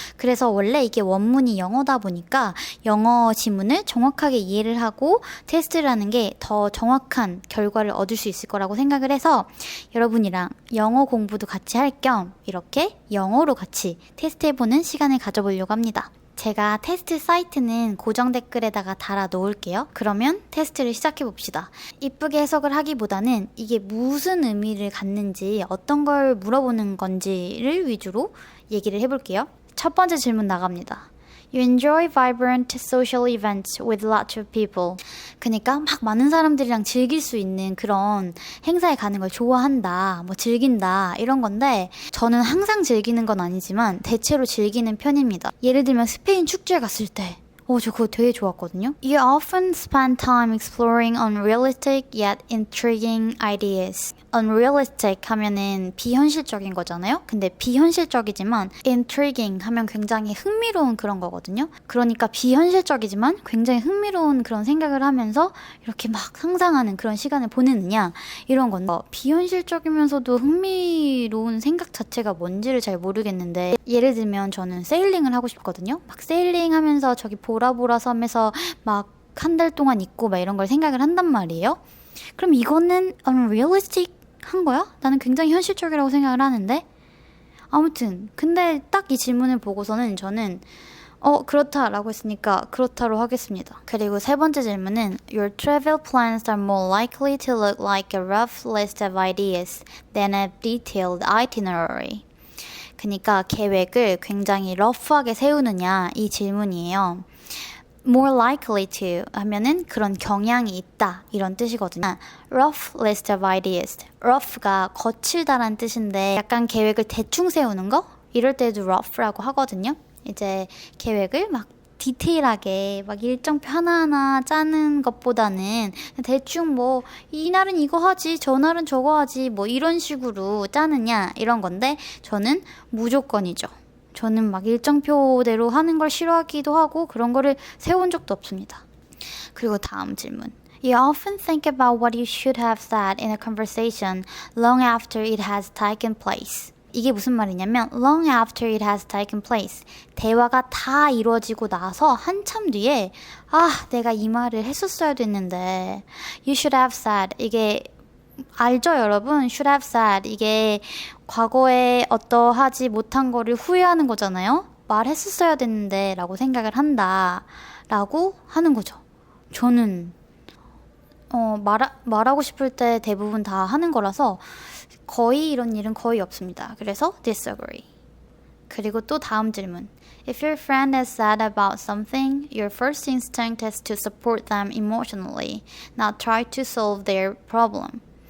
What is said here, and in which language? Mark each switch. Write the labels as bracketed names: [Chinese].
[Korean] 그래서 원래 이게 원문이 영어다 보니까 영어 지문을 정확하게 이해를 하고 테스트를 하는 게 더 정확한 결과를 얻을 수 있을 거라고 생각을 해서 여러분이랑 영어 공부도 같이 할 겸 이렇게 영어로 같이 테스트 해보는 시간을 가져보려고 합니다. 제가 테스트 사이트는 고정 댓글에다가 달아 놓을게요. 그러면 테스트를 시작해 봅시다. 이쁘게 해석을 하기보다는 이게 무슨 의미를 갖는지 어떤 걸 물어보는 건지를 위주로 얘기를 해볼게요. 첫 번째 질문 나갑니다. [English] You enjoy vibrant social events with lots of people. [Korean] 그러니까 막 많은 사람들이랑 즐길 수 있는 그런 행사에 가는 걸 좋아한다, 뭐 즐긴다 이런 건데 저는 항상 즐기는 건 아니지만 대체로 즐기는 편입니다. 예를 들면 스페인 축제에 갔을 때 저 그거 되게 좋았거든요. [English] You often spend time exploring unrealistic yet intriguing ideas. [Korean] unrealistic 하면은 비현실적인 거잖아요. 근데 비현실적이지만 intriguing 하면 굉장히 흥미로운 그런 거거든요. 그러니까 비현실적이지만 굉장히 흥미로운 그런 생각을 하면서 이렇게 막 상상하는 그런 시간을 보내느냐 이런 건데 비현실적이면서도 흥미로운 생각 자체가 뭔지를 잘 모르겠는데 예를 들면 저는 세일링을 하고 싶거든요. 막 세일링 하면서 저기 보라보라 섬에서 막 한 달 동안 있고 막 이런 걸 생각을 한단 말이에요. 그럼 이거는 unrealistic 한 거야? 나는 굉장히 현실적이라고 생각을 하는데 아무튼 근데 딱 이 질문을 보고서는 저는 그렇다라고 했으니까 그렇다로 하겠습니다. 그리고 세 번째 질문은 [English] Your travel plans are more likely to look like a rough list of ideas than a detailed itinerary. [Korean] 그러니까 계획을 굉장히 러프하게 세우느냐 이 질문이에요. [English] more likely to [Korean] 하면은 그런 경향이 있다 이런 뜻이거든요. [English] rough list of ideas. [Korean] rough가 거칠다란 뜻인데 약간 계획을 대충 세우는 거? 이럴 때도 rough라고 하거든요. 이제 계획을 막 디테일하게 막 일정표 하나하나 짜는 것보다는 대충 뭐 이날은 이거 하지 저날은 저거 하지 뭐 이런 식으로 짜느냐 이런 건데 저는 무조건이죠. 저는 막 일정표대로 하는 걸 싫어하기도 하고 그런 거를 세운 적도 없습니다. 그리고 다음 질문. [English] You often think about what you should have said in a conversation long after it has taken place. [Korean] 이게 무슨 말이냐면 [English] long after it has taken place. [Korean] 대화가 다 이루어지고 나서 한참 뒤에 내가 이 말을 했었어야 됐는데 [English] You should have said. [Korean] 이게 알죠 여러분? [English] should have said. [Korean] 이게 과거에 어떠하지 못한 거를 후회하는 거잖아요. 말했었어야 됐는데 라고 생각을 한다 라고 하는 거죠. 저는 말하고 싶을 때 대부분 다 하는 거라서 거의 이런 일은 거의 없습니다. 그래서 disagree. 그리고 또 다음 질문. [English] If your friend is sad about something, your first instinct is to support them emotionally, not try to solve their problem.